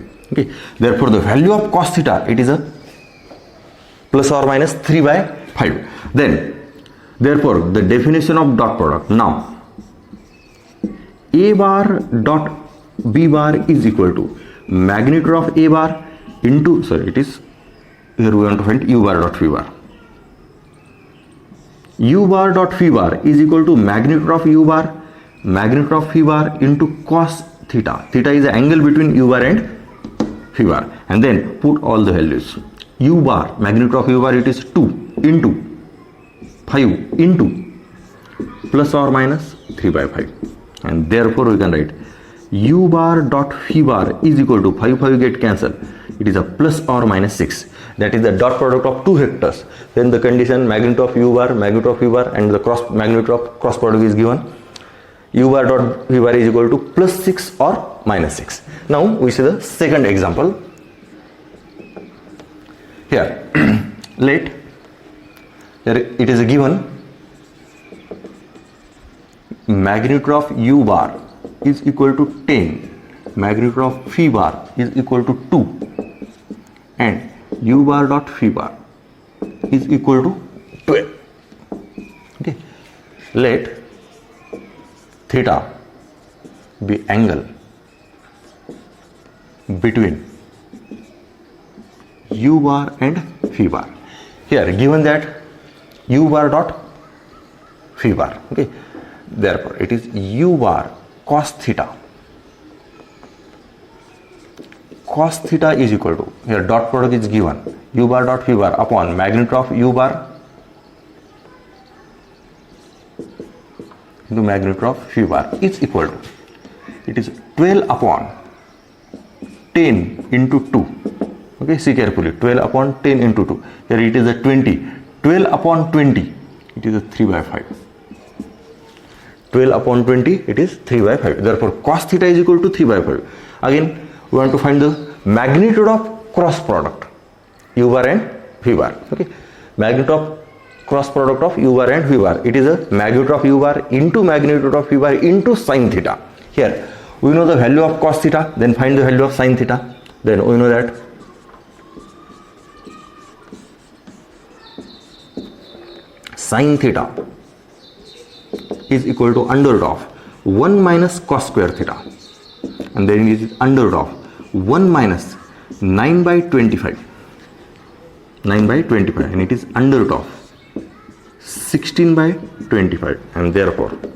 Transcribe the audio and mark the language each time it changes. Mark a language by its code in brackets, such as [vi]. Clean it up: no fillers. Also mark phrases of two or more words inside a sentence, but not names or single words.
[en] Okay, therefore the value of cos theta, it is a plus or minus 3 by 5. Then therefore the definition of dot product, now a bar dot b bar is equal to magnitude of a bar into, sorry, it is, here we want to find u bar dot phi bar. U bar dot phi bar is equal to magnitude of u bar, magnitude of phi bar into cos theta. Theta is the angle between u bar and phi bar. And then put all the values. U bar, magnitude of u bar, it is 2 into 5 into plus or minus 3 by 5. And therefore we can write u bar dot phi bar is equal to 5 get cancelled. It is a plus or minus 6. That is the dot product of two vectors. Then the condition magnitude of u bar, magnitude of phi bar, and the magnitude of cross product is given. U bar dot phi bar is equal to plus 6 or minus 6. Now we see the second example. Here, let it is given magnitude of u bar is equal to 10, magnitude of phi bar is equal to 2, and u bar dot phi bar is equal to 12. Okay, let theta be angle between u bar and phi bar. Here given that u bar dot phi bar. Okay, therefore it is u bar cos theta. Cos theta is equal to, here dot product is given, u bar dot phi bar upon magnitude of u bar into magnitude of phi bar is equal to, it is 12 upon 10 into 2. Okay, see carefully, 12 upon 10 into 2. Here it is a 20. 12 upon 20, it is a 3 by 5. 12 upon 20, it is 3 by 5. Therefore, cos theta is equal to 3 by 5. Again, we want to find the magnitude of cross product, u bar and phi bar. Okay, magnitude of cross product of u bar and phi bar. It is a magnitude of u bar into magnitude of phi bar into sin theta. Here, we know the value of cos theta, then find the value of sin theta. Then we know that sin theta is equal to under root of 1 minus cos square theta, and then it is under root of 1 minus 9 by 25, 9 by 25, and it is under root of 16 by 25, and therefore